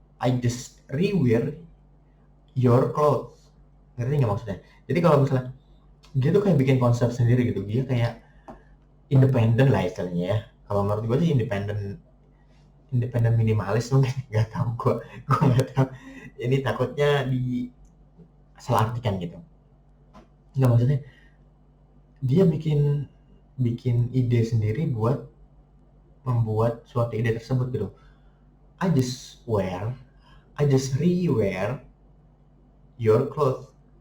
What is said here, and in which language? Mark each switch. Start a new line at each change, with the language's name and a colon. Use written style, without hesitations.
English: I just rewear your clothes.
Indonesian: Ngerti nggak maksudnya? Jadi kalau misalnya dia tuh kayak bikin konsep sendiri gitu, dia kayak independen lah istilahnya ya. Kalau menurut gue sih independen minimalis mungkin, nggak tahu gue nggak tahu. Ini takutnya salah artikan gitu. Nggak, maksudnya dia bikin ide sendiri buat membuat suatu ide tersebut gitu.
English: I just rewear your clothes.